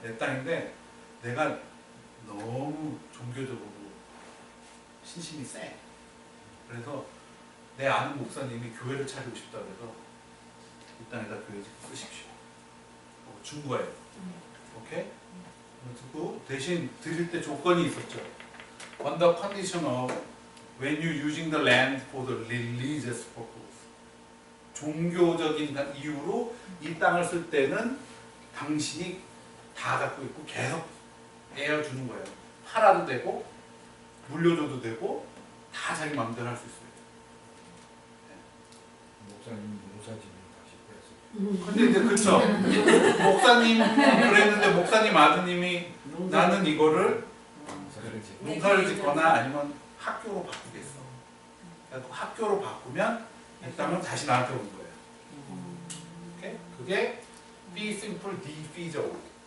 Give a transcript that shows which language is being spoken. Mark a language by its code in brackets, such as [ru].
[ko] 내 땅인데 내가 너무 종교적으로 신심이 세. 그래서 내 아는 목사님이 교회를 차리고 싶다 그래서 이 땅에다 교회 쓰십시오. 준 거예요. 오케이? 그리고 대신 드릴 때 조건이 있었죠. [en] Under condition of when you using the land for the religious purpose. [ko] 종교적인 이유로 이 땅을 쓸 때는 당신이 다 갖고 있고 계속 내어주는 거예요. 팔아도 되고 물려줘도 되고 다 자기 마음대로 할 수 있어요. 목사님 농사지면 다시 빼서. 근데 이제 그쵸. 목사님 그랬는데 목사님 아드님이 나는 이거를 농사를 짓거나 아니면 학교로 바꾸겠어. 그래서 학교로 바꾸면 이 땅은 다시 나한테 오는 거예요. 오케이? 그게 fee simple defeasable.